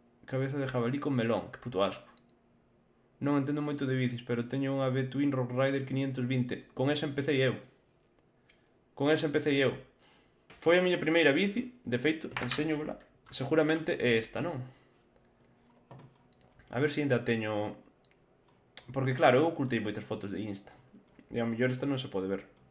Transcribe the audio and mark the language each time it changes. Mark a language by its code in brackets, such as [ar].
[es] Cabeza de jabalí con melón, que puto asco. [gl] Non entendo moito de bicis, pero teño unha B-Twin Rock Rider 520. Con esa empecé eu. Foi a miña primeira bici, de feito, enseñola. Seguramente é esta, non? A ver se ainda teño Porque claro, eu ocultei moitas fotos de Insta. E ao mellor esta non se pode ver.